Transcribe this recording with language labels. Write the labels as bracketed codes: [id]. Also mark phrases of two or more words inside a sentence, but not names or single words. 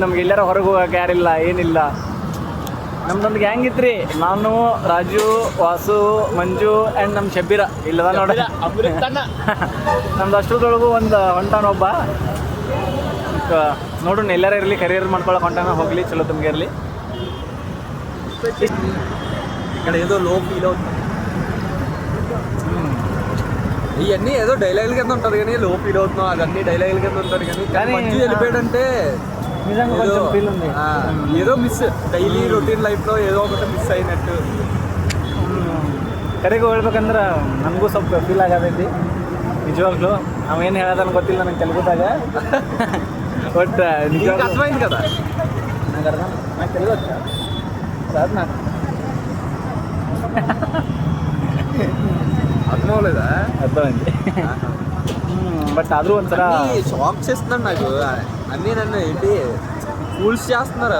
[kn] ನಮ್ಗೆ ಎಲ್ಲಾರ ಹೊರಗೆ ಹೋಗಕ್ಕೆ ಯಾರಿಲ್ಲ, ಏನಿಲ್ಲ. ನಮ್ದೊಂದು ಗ್ಯಾಂಗ್ ಇತ್ರಿ, ನಾನು, ರಾಜು, ವಾಸು, ಮಂಜು ಆ್ಯಂಡ್ ನಮ್ಮ ಶಬ್ಬೀರ ಇಲ್ಲದ ನೋಡಿ. ನಮ್ದು ಅಷ್ಟರದೊಳಗೂ ಒಂದು ಹೊಂಟಾನೊಬ್ಬ. ನೋಡೋಣ, ಎಲ್ಲಾರ ಇರಲಿ, ಕರಿಯರ್ ಮಾಡ್ಕೊಳಕ್ಕೆ ಹೊಂಟಾನ, ಹೋಗಲಿ, ಚಲೋ ತಮ್ಗೆ ಇರಲಿ. [te] ఇక్కడ ఏదో [en] low feel [te] అవుతుంది. ఇవన్నీ ఏదో డైలాగుల కింద ఉంటుంది కానీ [en] low feel [te] అవుతున్నాం, అదన్నీ డైలాగుల కింద ఉంటుంది. కానీ మంచి వెళ్ళిపోయాడంటే నిజంగా కొంచెం ఫీల్ ఉంది. ఏదో మిస్, [en] daily routine lifeలో [te] ఏదో ఒకటి ಮಿಸ್ అయినట్టు. [kn] ಕರೆಗೆ ಹೇಳ್ಬೇಕಂದ್ರೆ ನನಗೂ ಸ್ವಲ್ಪ ಫೀಲ್ ಆಗತೈತಿ ನಿಜವಾಗ್ಲೂ. ಅವೇನು ಹೇಳೋದನ್ನು ಗೊತ್ತಿಲ್ಲ ನನಗೆ ತೆಲುಗುದಾಗ. ಬಟ್ ನಿಜವಾಗ್ಲೂ [te] అర్థమైంది కదా. నాకు తెలుగు వచ్చా సార్? నాకు అర్థం అవ్వలేదా? అర్థమైంది. బట్ [kn] ఆದರೂ ಒಂಥರ [te] షాక్ చేస్తున్నాడు నాకు. అన్నీ నన్ను ఏంటి ఫూల్స్ చేస్తున్నారు.